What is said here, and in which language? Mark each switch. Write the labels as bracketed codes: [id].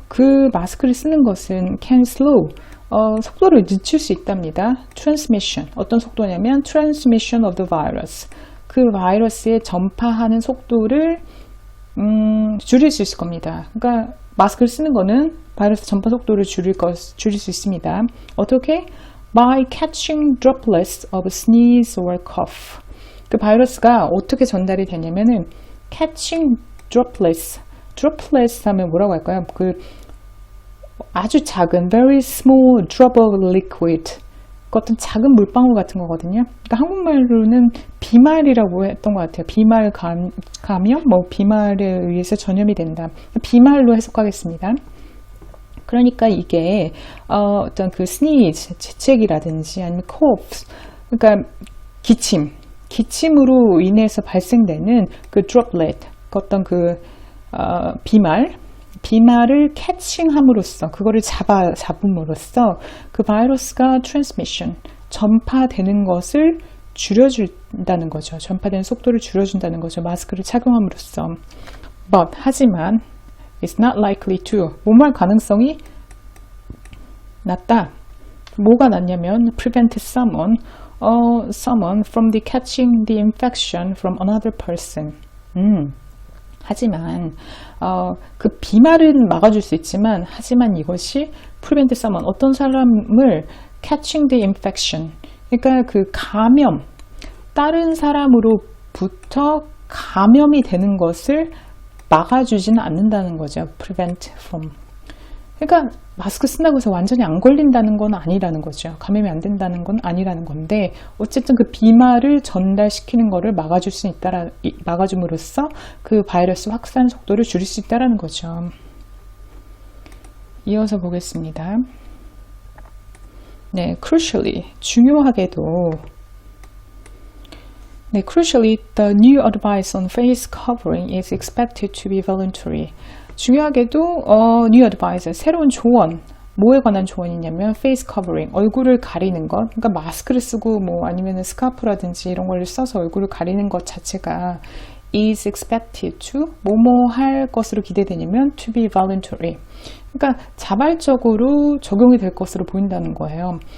[ko] 그 마스크를 쓰는 것은 can slow, 속도를 늦출 수 있답니다. transmission, 어떤 속도냐면 [en] transmission of the virus, [ko] 그 바이러스의 전파하는 속도를 줄일 수 있을 겁니다. 그러니까 마스크를 쓰는 거는 바이러스 전파 속도를 줄일 수 있습니다. 어떻게? [en] By catching droplets of sneeze or cough. [ko] 그 바이러스가 어떻게 전달이 되냐면은 [en] catching droplets [ko] 하면 뭐라고 할까요? 그 아주 작은 [en] very small drop of liquid, [ko] 그 어떤 작은 물방울 같은 거거든요. 그러니까 한국말로는 비말이라고 했던 것 같아요. 비말 감염, 비말에 의해서 전염이 된다. 비말로 해석하겠습니다. 그러니까 이게 어떤 그 sneeze, 재채기라든지 아니면 cough, 그러니까 기침으로 인해서 발생되는 그 droplet, 어떤 그 비말을 캐칭함으로써, 그거를 잡음으로써 그 바이러스가 transmission, 전파되는 것을 줄여준다는 거죠. 전파되는 속도를 줄여준다는 거죠. 마스크를 착용함으로써. [en] But, [ko] 하지만 [en] it's not likely to, [ko] 뭐할 가능성이 낮다. 뭐가 낮냐면 [en] prevent someone from the catching the infection from another person. [ko] 하지만 그 비말은 막아줄 수 있지만, 하지만 이것이 [en] prevent someone, [ko] 어떤 사람을 [en] catching the infection, [ko] 그러니까 그 감염, 다른 사람으로부터 감염이 되는 것을 막아주지는 않는다는 거죠. [en] prevent from. [ko] 그러니까 마스크 쓴다고 해서 완전히 안 걸린다는 건 아니라는 거죠. 감염이 안 된다는 건 아니라는 건데, 어쨌든 그 비말을 전달시키는 거를 막아줌으로써 그 바이러스 확산 속도를 줄일 수 있다는 거죠. 이어서 보겠습니다. [en] 네, crucially, [ko] 중요하게도, [en] 네, crucially, the new advice on face covering is expected to be voluntary. [ko] 중요하게도 new advice, 새로운 조언, 뭐에 관한 조언이냐면 face covering, 얼굴을 가리는 것, 그러니까 마스크를 쓰고 아니면 스카프라든지 이런 걸 써서 얼굴을 가리는 것 자체가 [en] is expected to, [ko] 뭐뭐 할 것으로 기대되냐면 [en] to be voluntary, [ko] 그러니까 자발적으로 적용이 될 것으로 보인다는 거예요.